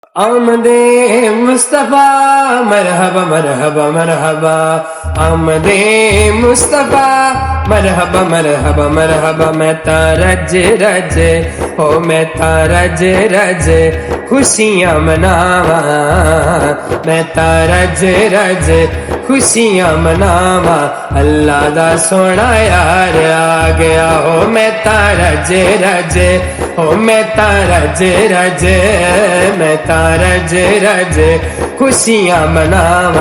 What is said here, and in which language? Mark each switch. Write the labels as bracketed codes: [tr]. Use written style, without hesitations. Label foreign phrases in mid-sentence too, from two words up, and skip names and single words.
[ur] آمدِ مصطفیٰ مرحبا مرحبا مرحبا. آمدِ مصطفیٰ مرحبا مرحبا مرحبا. [pa] میں رج رج ہو، میں رج رج خوشیاں مناواں. میں رج رج خوشیاں مناواں. اللہ دا سوہنا یار آ گیا ہو. میں رج رج ہو، میں رج رج، میں رج رج خوشیاں مناواں.